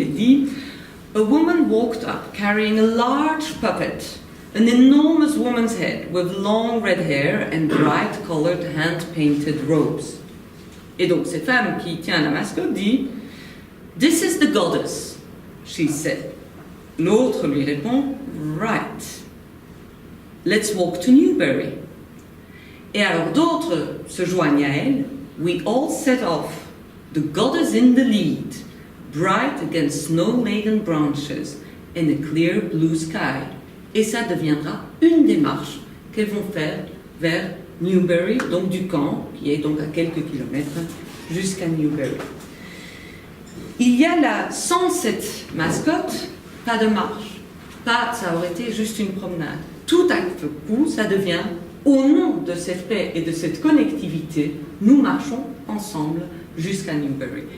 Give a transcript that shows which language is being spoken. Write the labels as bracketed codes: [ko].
[fr] Elle dit [en] « A woman walked up carrying a large puppet, an enormous woman's head with long red hair and bright-colored hand-painted robes. » [fr] Et donc, cette femme qui tient la mascotte dit [en] « This is the goddess, she said. » [fr] L'autre lui répond [en] « Right. Let's walk to Newbury. [fr] » Et alors d'autres se joignent à elle. [en] We all set off, the goddess in the lead, bright against snow-laden branches and a clear blue sky. [fr] Et ça deviendra une des marches qu'elles vont faire vers Newbury, donc du camp, qui est donc à quelques kilomètres, jusqu'à Newbury. Il y a là, sans cette mascotte, pas de marche. Ça aurait été juste une promenade. Tout à coup, ça devient, au nom de cette paix et de cette connectivité, nous marchons ensemble jusqu'à Newbury.